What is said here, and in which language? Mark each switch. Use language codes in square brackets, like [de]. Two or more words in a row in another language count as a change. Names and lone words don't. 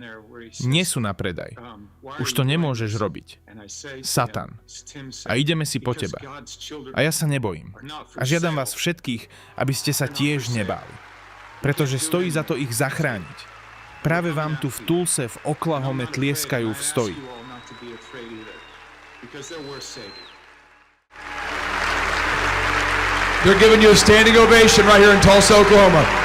[sk] Nie sú na predaj. Už to nemôžeš robiť. Satan. A ideme si po teba. A ja sa nebojím. A žiadam vás všetkých, aby ste sa tiež nebáli. Pretože stojí za to ich zachrániť. Práve vám tu v Tulse v Oklahome tlieskajú v stoji. [en] They're giving you a standing ovation right here in Tulsa, Oklahoma.